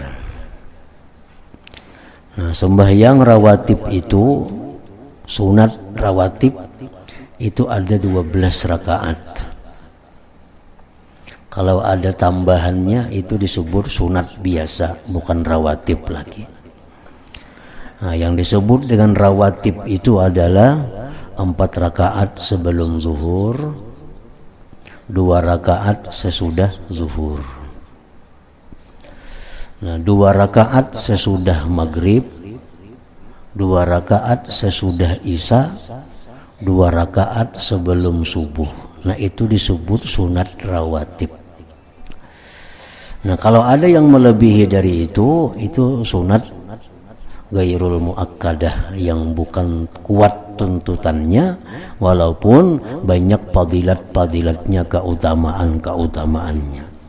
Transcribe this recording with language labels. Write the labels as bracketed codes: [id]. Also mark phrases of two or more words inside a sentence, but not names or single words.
[id] Nah, sembahyang rawatib itu, sunat rawatib itu ada 12 rakaat. Kalau ada tambahannya itu disebut sunat biasa, bukan rawatib lagi. Nah, yang disebut dengan rawatib itu adalah 4 rakaat sebelum zuhur, 2 rakaat sesudah zuhur. Nah, 2 rakaat sesudah maghrib, 2 rakaat sesudah isya, 2 rakaat sebelum subuh. Nah, itu disebut sunat rawatib. Nah, kalau ada yang melebihi dari itu sunat [ar] ghairul muakkadah, [id] yang bukan kuat tuntutannya, walaupun banyak fadilat-fadilatnya, keutamaan-keutamaannya.